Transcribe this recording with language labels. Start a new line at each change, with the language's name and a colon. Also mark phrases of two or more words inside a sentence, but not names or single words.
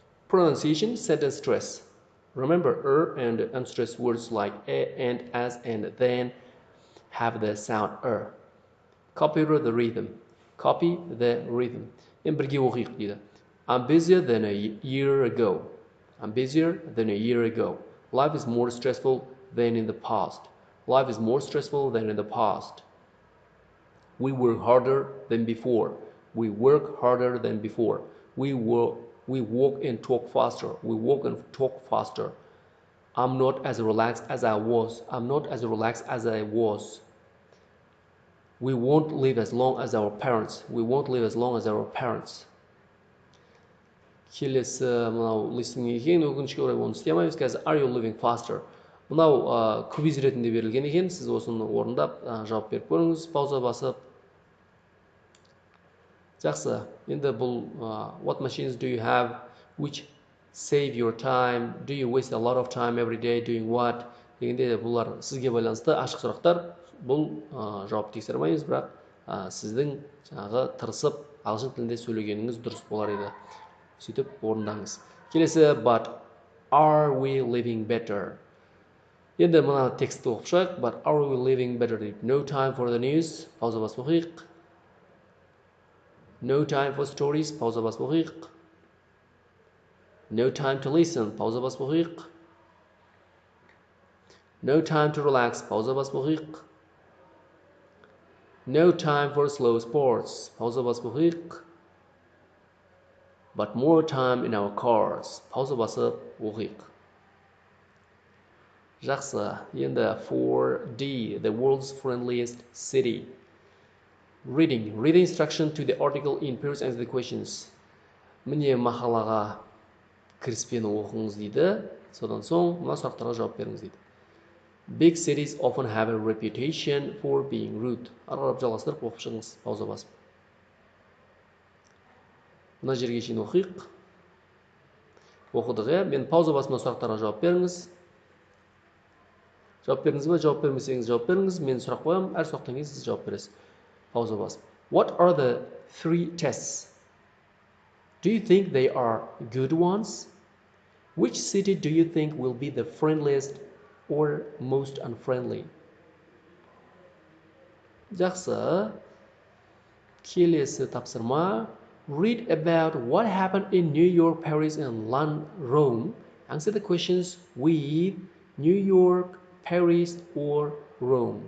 English: Pronunciation, sentence stress. Remember, and unstressed words like a, and, as, and then have the sound Copy the rhythm. Copy the rhythm.
Kazakh: En birге оқиық дейді.
English: I'm busier than a year ago. I'm busier than a year ago. Life is more stressful than in the past. Life is more stressful than in the past. We work harder than before. We work harder than before. We walk and talk faster. We walk and talk faster. I'm not as relaxed as I was. I'm not as relaxed as I was. We won't live as long as our parents. We won't live as long as our parents.
Kazakh: Келесі мынау listening екен, өкінішке орай оны істей алмаймыз.
English: Қазір are you living faster?
Kazakh: Мынау квиз ретінде берілген екен. Сіз осыны орындап жауап беріп көріңіз, пауза басып. Жақсы. Енді бұл
English: what machines do you have which save your time? Do you waste a lot of time every day doing what?
Kazakh: Дегенде бұлар сізге байланысты ашық сұрақтар. Бұл жауап тексермейміз, бірақ сіздің жаңағы тырысып ағылшын тілінде сөйлегеніңіз дұрыс болар еді. Сөйтіп орындаңыз. Келесі,
English: but are we living better?
Kazakh: Енді мына текстті оқып шығайық.
English: But are we living better? No time for the news.
Kazakh: Пауза басып оқиық.
English: No time for stories.
Kazakh: Пауза басып оқиық.
English: No time to listen.
Kazakh: Пауза басып оқиық.
English: No time to relax.
Kazakh: Пауза басып оқиық.
English: No time for slow sports.
Kazakh: Пауза басып оқиық.
English: But more time in our cars.
Kazakh: Пауза басып оқиық. Жақсы.
English: Енді 4D, the world's friendliest city. Reading. Read the instruction to the article in pairs and answer the questions.
Kazakh: Міне мақалаға кіріспені оқыңыз дейді. Содан соң мына сұрақтарға жауап беріңіз дейді.
English: Big cities often have a reputation for being rude.
Kazakh: Ары қарап жалғастырып оқып шығыңыз. Пауза басып. Мына жерге шейін оқиық. Оқыдық, мен пауза басымда сұрақтарға жауап беріңіз. Жауап беріңіз бе, жауап бермесеңіз жауап беріңіз. Мен сұрақ қоямын, әр сұрақтан кейін сіз жауап бересіз. Пауза басып.
English: What are the 3 tests? Do you think they are good ones? Which city do you think will be the friendliest or most unfriendly?
Kazakh: Жақсы. Келесі тапсырма.
English: Read about what happened in New York, Paris, and London, Rome. Answer the questions with New York, Paris, or Rome.